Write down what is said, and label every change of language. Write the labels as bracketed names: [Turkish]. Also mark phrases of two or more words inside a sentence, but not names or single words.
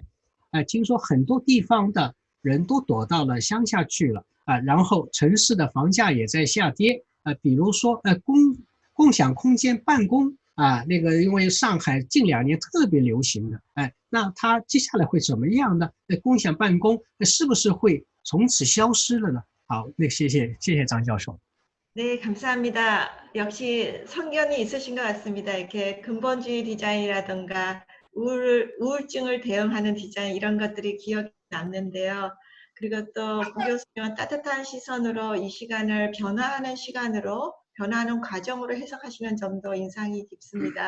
[Chinese] 听说很多地方的人都躲到了乡下去了，然后城市的房价也在下跌。比如说共享空间办公。那个因为上海近2年特别流行的，那它接下来会怎么样呢？共享办公是不是会从此消失了呢？好，谢谢张教授。 [Korean] 네, 감사합니다. 역시 선견이 있으신 것 같습니다. 이렇게 근본주의 디자인이라든가 우울증을 대응하는 디자인 이런 것들이 기억에 남는데요. 그리고 또 고 교수님은 따뜻한 시선으로 이 시간을 변화하는 과정으로 해석하시는 점도 인상이 깊습니다.